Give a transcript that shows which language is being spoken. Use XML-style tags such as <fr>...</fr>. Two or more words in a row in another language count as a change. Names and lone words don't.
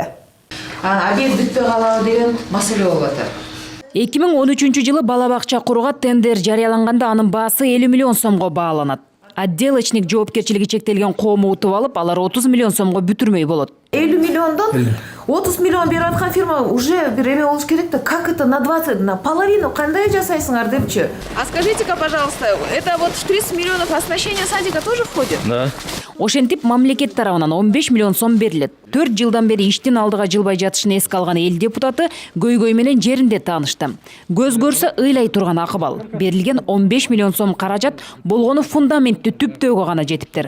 <ky>Объект бүтпөй калабы деген маселе болуп атат. 2013 жылы бала бакча куруга тендер жарыяланганда анын баасы 50 миллион сомго бааланат. Отделочник жоопкерчилиги чектелген коому утуп алып, алар 30 миллион сомго бүтүрмөй болот. 50 миллиондон 30 миллион берип аткан фирма уже бир эме болуш керек да,</ky> <ru>как это на 20, на половину</ru> <ky>кандай жасайсыңар депчи?</ky> <ru>А скажите-ка, пожалуйста, это вот в 30 миллионов оснащение садика тоже входит? Да.</ru> <ky>Ошентип мамлекет тарабынан 15 миллион сом берилет. 4 жылдан бери иштин алдыга жылбай жатышын эске алган эл депутаты көйгөй менен жеринде таанышты. Көз көрсө ыйлай турган акыбал. Берилген 15 миллион сом каражат болгону фундаментти түптөөгө гана жетиптир.</ky>